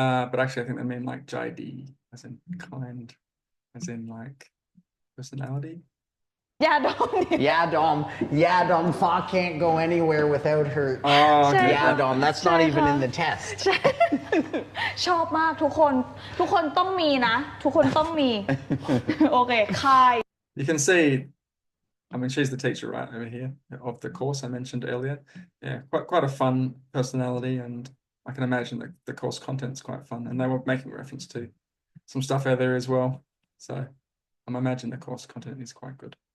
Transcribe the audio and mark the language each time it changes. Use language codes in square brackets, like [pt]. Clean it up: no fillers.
[en] But actually I think they mean like JD, as in kind, as in like personality. [th] ยาดม [en] ยาดม ยาดม Fa can't go anywhere without her Oh, okay. ยาดม that's not even in the test [th] ชอบมากทุกคน ทุกคนต้องมีนะ ทุกคนต้องมี โอเคคาย [en] You can see, I mean, she's the teacher right over here of the course I mentioned earlier. Yeah, quite a fun personality, and I can imagine that the course content's quite fun, and they were making reference to some stuff out there as well. So I'm imagining the course content is quite good.